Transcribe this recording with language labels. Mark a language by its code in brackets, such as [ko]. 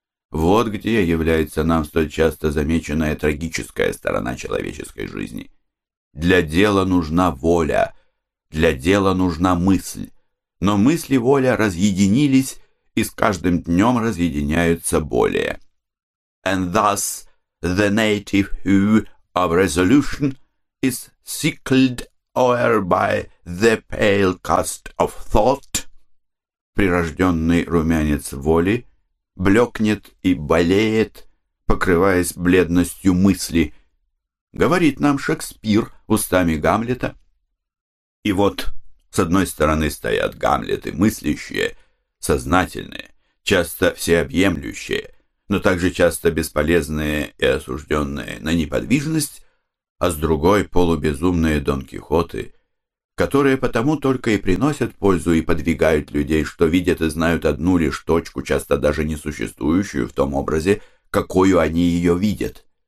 [ru] Вот где является нам столь часто замеченная трагическая сторона человеческой жизни. Для дела нужна воля, для дела нужна мысль. Но мысль и воля разъединились, и с каждым днем разъединяются более. [en] And thus the native hue of resolution is sickled o'er by the pale cast of thought. [ru] Прирожденный румянец воли блекнет и болеет, покрываясь бледностью мысли, говорит нам Шекспир устами Гамлета. И вот, с одной стороны стоят Гамлеты, мыслящие, сознательные, часто всеобъемлющие, но также часто бесполезные и осужденные на неподвижность, а с другой – полубезумные Дон Кихоты, которые потому только и приносят пользу и подвигают людей, что видят и знают одну лишь точку, часто даже несуществующую в том образе, какую они ее видят.